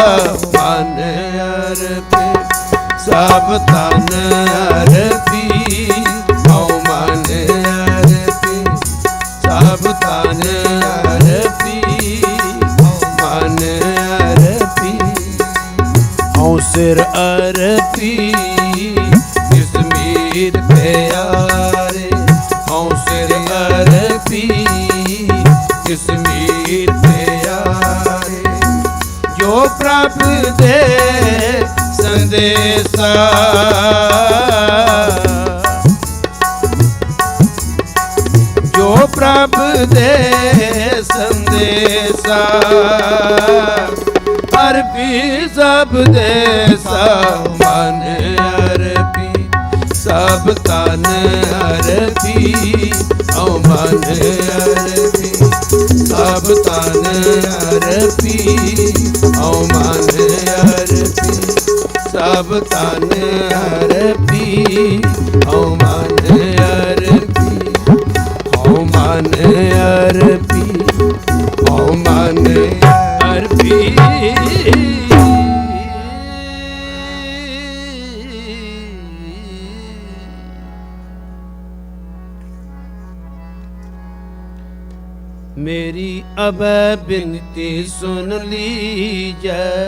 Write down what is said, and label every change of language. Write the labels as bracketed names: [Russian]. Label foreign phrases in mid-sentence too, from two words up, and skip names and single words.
[Punjabi] ਮਨ ਅਰਪੀ ਸਭ ਤਨ ਅਰਪੀ ਹੋ, ਮਨ ਅਰਪੀ ਸਭ ਤਨ ਅਰਪੀ ਹੋ, ਮਨ ਅਰਪੀ ਹੋ। ਸਿਰ ਅਰਪੀ ਕਿਸ ਮੀਤ ਪਿਆਰੇ ਹੋ, ਸਿਰ ਅਰਪੀ ਕਿਸ ਮੀਤ ਪਿਆਰੇ। ਜੋ ਪ੍ਰਭ ਦੇ ਸੰਦੇਸਾ, ਜੋ ਪ੍ਰਭ ਦੇ ਸੰਦੇਸਾ। ਅਰਪੀ ਸਭ ਦੇਸਾ, ਮਨ ਅਰਪੀ ਸਭ ਤਨ ਅਰਪੀ ਓ, ਮਨ ਅਰਪੀ ਸਭ ਤਨ ਅਰਪੀ ਓ, ਮਨ ਅਰਪੀ ਸਭ ਤਨ ਅਰਪੀ ਓ, ਮਨ ਅਰਪੀ ਓ, ਮਨ ਅਰਪੀ ਓ, ਮਨ ਅਰਪੀ। [Hindi] मेरी अब बिनती सुन लीजिए,